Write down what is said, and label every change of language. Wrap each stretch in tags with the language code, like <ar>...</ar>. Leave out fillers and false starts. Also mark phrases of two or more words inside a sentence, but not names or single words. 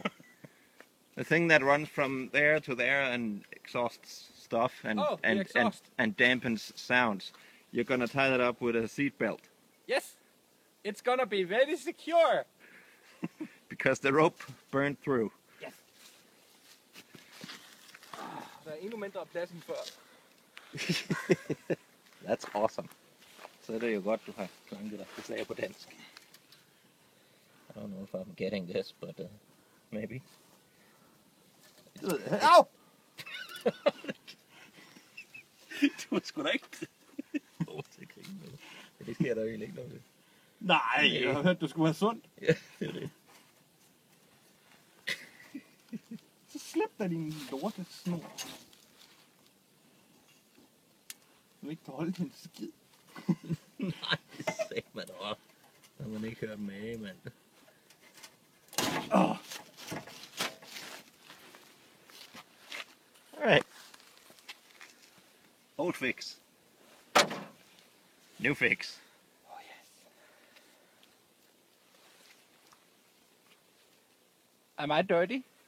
<en>The thing that runs from there to there and exhausts stuff and Oh, the and, and exhaust. and dampens sounds. You're gonna tie that up with a seat belt Yes. It's gonna be very secure. because the rope burned through. Yes.</en> <da>Der er endnu mindre plads end før.</da> <en>That's awesome.</en> <da>Så er det jo godt, du har klanket dig. Det sagde jeg på dansk.</da> <en>I don't know if I'm getting this, but maybe.</en> <da>Au! Du var sgu da ikke... Det sker der jo egentlig ikke noget ved. Nej, jeg har hørt, du skulle være sund. Ja, det er det. Så slip da din lorte snor. Du ikke kan holde din skid. Nej, det sagde man også. Når man ikke hører dem af, mand. Åh.</da> <en>Alright. Old fix. New fix. Oh, yes. Am I dirty?</en>